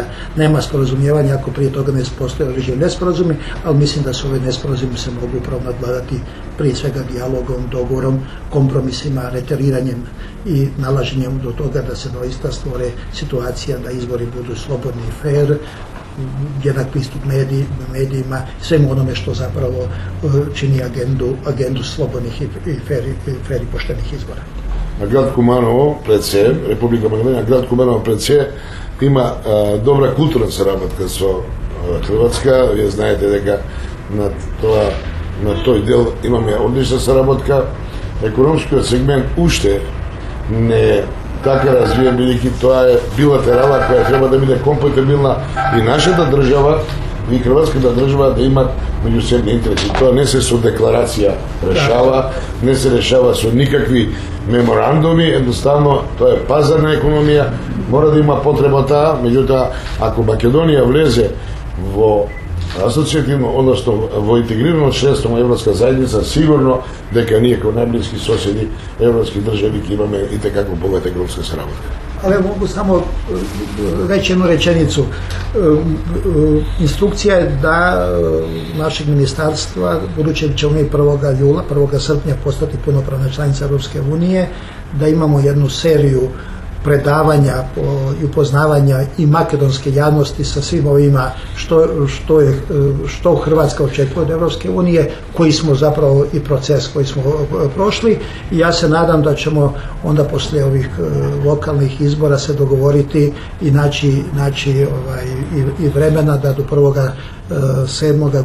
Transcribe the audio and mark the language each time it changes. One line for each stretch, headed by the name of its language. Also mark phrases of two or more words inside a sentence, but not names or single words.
Croatian: Nema sporazumijevanja ako prije toga ne postoje određeni nesporazumi, ali mislim da su ove nesporazumi se mogu upravo nadvladati prije svega dijalogom, dogovorom, kompromisima, reteriranjem i nalaženjem do toga da se doista stvore situacija da izbori budu slobodni i fair, jednak pristup medijima, svemu onome što zapravo čini agendu slobodnih i fair i poštenih izbora.
Macedonian: На град Куманово, пред се, Република Македонија, град Куманово пред се, има добра културна соработка со Хрватска. Ви знаете дека na тој дел имаме одлична соработка. Економскиот сегмент уште не така развиен, бидејќи тоа е билатерала која треба да биде компатибилна и нашата држава и хрватската држава да имат меѓусебни интереси. Тоа не се со декларација решава, не се решава со никакви меморандуми, едноставно тоа е пазарна економија, мора да има потреба таа, меѓутоа ако Македонија влезе во асоцијативно, односно во интегрирано членство на Европска заедница, сигурно дека ние како најблиски соседи европски држави ќе имаме и те како богата економска соработка.
Croatian: ali ja mogu samo reći jednu rečenicu. Instrukcija je da našeg ministarstva, budući ćemo mi 1. srpnja postati punopravna članica Europske unije, da imamo jednu seriju predavanja i upoznavanja i makedonske javnosti sa svim ovima što Hrvatska očekuje od Europske unije, koji smo zapravo i proces koji smo prošli, i ja se nadam da ćemo onda poslije ovih lokalnih izbora se dogovoriti i naći i vremena da do 1.7.